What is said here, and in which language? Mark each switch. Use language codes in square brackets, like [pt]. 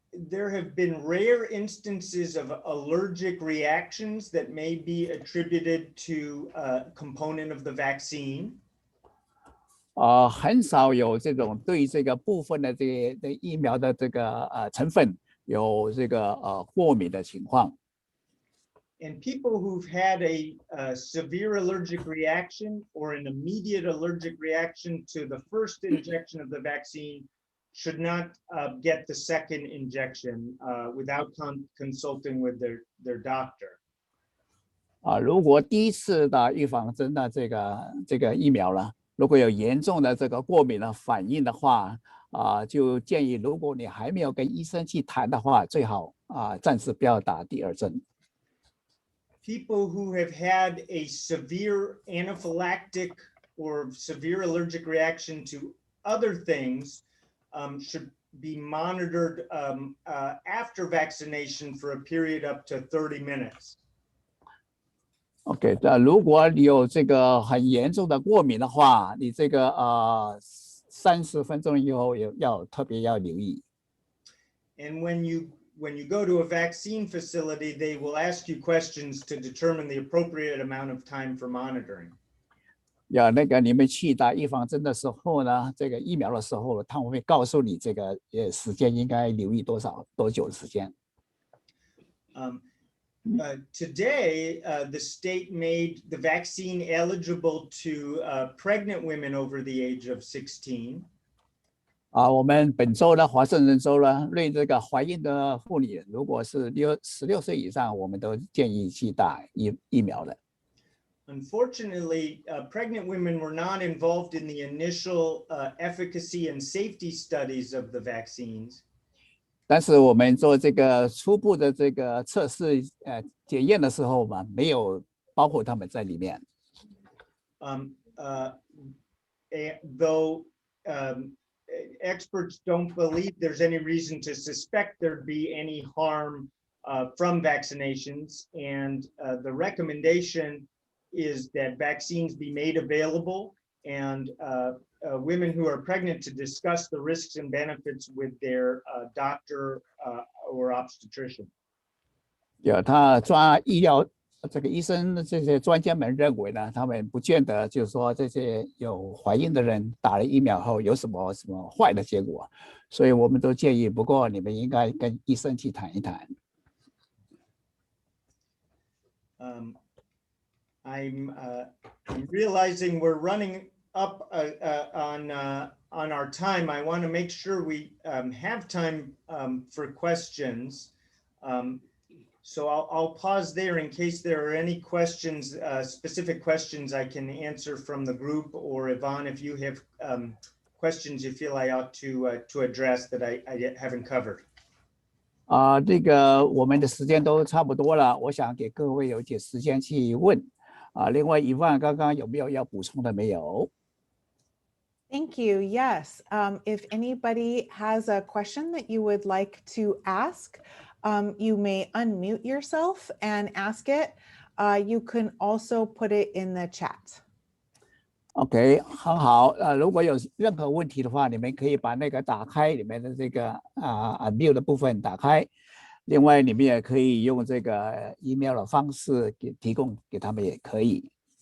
[en] There have been rare instances of allergic reactions that may be attributed to a component of the vaccine. [zh] 很少有这种对这个部分的这个疫苗的这个成分有这个过敏的情况。 [en] And people who've had a severe allergic reaction or an immediate allergic reaction to the first injection of the vaccine should not get the second injection without consulting with their doctor. [zh] 如果第一次的预防针的这个疫苗呢，如果有严重的这个过敏的反应的话就建议如果你还没有跟医生去谈的话，最好暂时不要打第二针。 [en] People who have had a severe anaphylactic or severe allergic reaction to other things should be monitored after vaccination for a period up to 30 minutes. [zh] OK， 如果你有这个很严重的过敏的话，你这个30分钟以后特别要留意。 [en] And when you go to a vaccine facility, they will ask you questions to determine the appropriate amount of time for monitoring. [zh] 那个你们去打预防针的时候呢，这个疫苗的时候，他们会告诉你这个时间应该留意多久的时间。 [en] Today, the state made the vaccine eligible to pregnant women over the age of 16. [zh] 我们本周呢，华盛顿州呢，对这个怀孕的妇女，如果是16岁以上，我们都建议去打疫苗的。 [en] Unfortunately, pregnant women were not involved in the initial efficacy and safety studies of the vaccines. [zh] 但是我们做这个初步的这个测试检验的时候嘛，没有包括他们在里面。 [en] Though experts don't believe there's any reason to suspect there'd be any harm from vaccinations, and the recommendation is that vaccines be made available, and women who are pregnant to discuss the risks and benefits with their doctor or obstetrician. [zh] 他抓医疗这个医生的这些专家们认为呢，他们不见得就是说这些有怀孕的人打了疫苗后有什么坏的结果，所以我们都建议，不过你们应该跟医生去谈一谈。 [en] I'm realizing we're running up on our time. I want to make sure we have time for questions. So I'll pause there in case there are any questions, specific questions I can answer from the group, or Yvonne, if you have questions you feel I ought to address that I haven't covered. [zh] 这个我们的时间都差不多了，我想给各位有一点时间去问。另外Yvonne刚刚有没有要补充的没有？ [en] Thank you. Yes. If anybody has a question that you would like to ask, you may unmute yourself and ask it. You can also put it in the chat. [zh] OK， 很好。如果有任何问题的话，你们可以把那个打开里面的这个unmute 的部分打开。另外，你们也可以用这个 email 的方式提供给他们也可以。